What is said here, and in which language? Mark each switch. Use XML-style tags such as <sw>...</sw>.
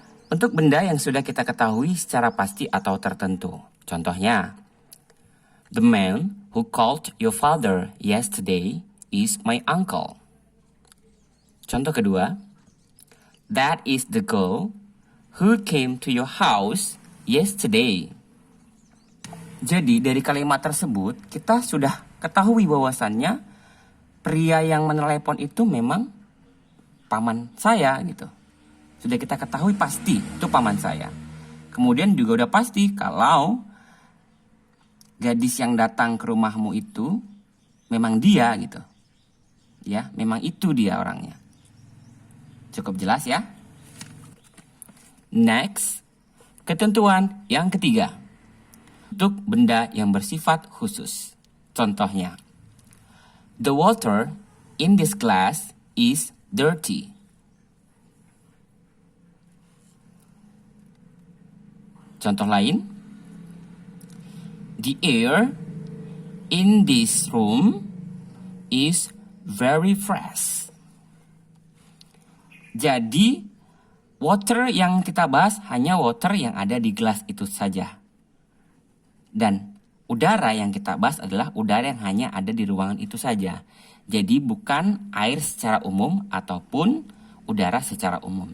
<id>Untuk benda yang sudah kita ketahui secara pasti atau tertentu. Contohnya,</id> <en>the man who called your father yesterday is my uncle.</en> <id>Contoh kedua,</id> <en>that is the girl who came to your house yesterday.</en> <id>Jadi dari kalimat tersebut kita sudah ketahui bahwasannya pria yang menelepon itu memang paman saya gitu. Sudah kita ketahui pasti itu paman saya. Kemudian juga udah pasti kalau gadis yang datang ke rumahmu itu memang dia gitu. Ya, memang itu dia orangnya. Cukup jelas ya? Next, ketentuan yang ketiga. Untuk benda yang bersifat khusus. Contohnya,</id> <en>the water in this glass is dirty.</en> <id>Contoh lain,</id> <en>the air in this room is very fresh.</en> <id>Jadi, water yang kita bahas hanya water yang ada di gelas itu saja. Dan udara yang kita bahas adalah udara yang hanya ada di ruangan itu saja. Jadi bukan air secara umum ataupun udara secara umum.</id>